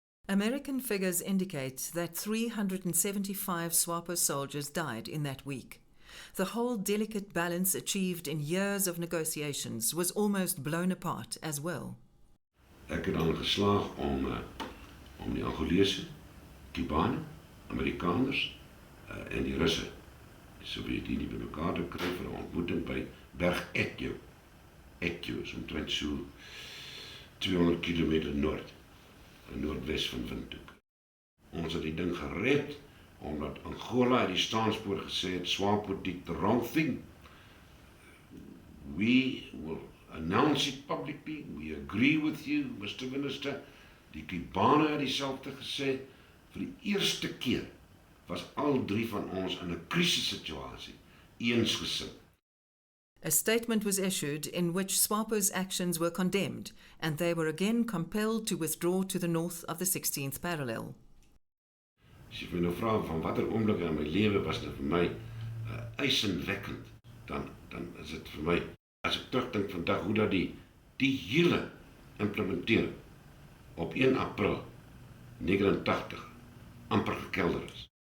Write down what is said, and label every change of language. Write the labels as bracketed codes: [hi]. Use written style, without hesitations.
[en] American figures indicate that 375 SWAPO soldiers died in that week. The whole delicate balance achieved in years of negotiations was almost blown apart as well. [af] Ek het dan geslaag om die Angolese, Kubanen, Amerikaners en die Russe Sovjet-Unie by mekaar te kry vir 'n ontmoeting by Berg Etjo. Etjo is omtrent so 200 kilometer noordwes van Windhoek. Ons het die ding gered omdat Angola die staanspoor gesê het, [en] SWAPO did the wrong thing. We will announce it publicly. We agree with you, Mr. Minister. [af] Die Kubane het dieselfde gesê. Vir die eerste keer was al 3 van ons in 'n krisissituasie eensgesind. [en] A statement was issued in which SWAPO's actions were condemned, and they were again compelled to withdraw to the north of the 16th parallel. [af] As jy my nou vra van watter oomblik in my lewe was dit vir my eisenwekkend, dan is dit vir my, as ek terugdink vandag hoe dat die hele implementering op 1 April 89 amper gekelder is.